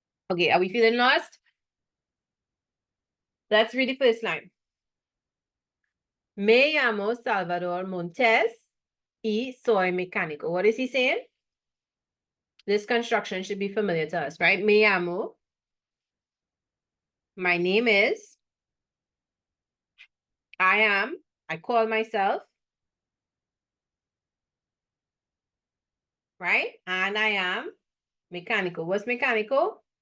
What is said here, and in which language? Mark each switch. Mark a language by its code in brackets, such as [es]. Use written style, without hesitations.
[en] Okay, are we feeling lost? Let's read the first line. [es] Me llamo Salvador Montes y soy mecánico. [en] What is he saying? This construction should be familiar to us, right? [es] Me llamo. [en] My name is. I am. I call myself. Right? And I am mecánico. What's mecánico?